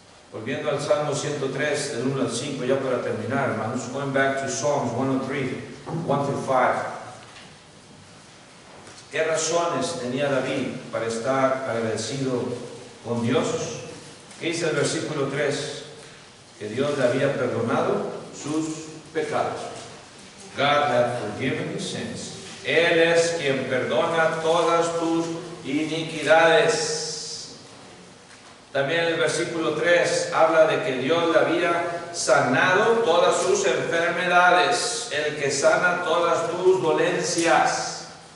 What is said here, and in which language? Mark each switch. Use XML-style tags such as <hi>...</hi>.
<es>Volviendo al Salmo 103, del 1 al 5, ya para terminar, hermanos,</es> <en>going back to Psalms 103, 1 through 5.</en> <es>¿Qué razones tenía David para estar agradecido con Dios? ¿Qué dice el versículo 3? Que Dios le había perdonado sus pecados.</es> <en>God hath forgiven his sins.</en> <es>Él es quien perdona todas tus iniquidades. También el versículo 3 habla de que Dios le había sanado todas sus enfermedades, el que sana todas tus dolencias.</es>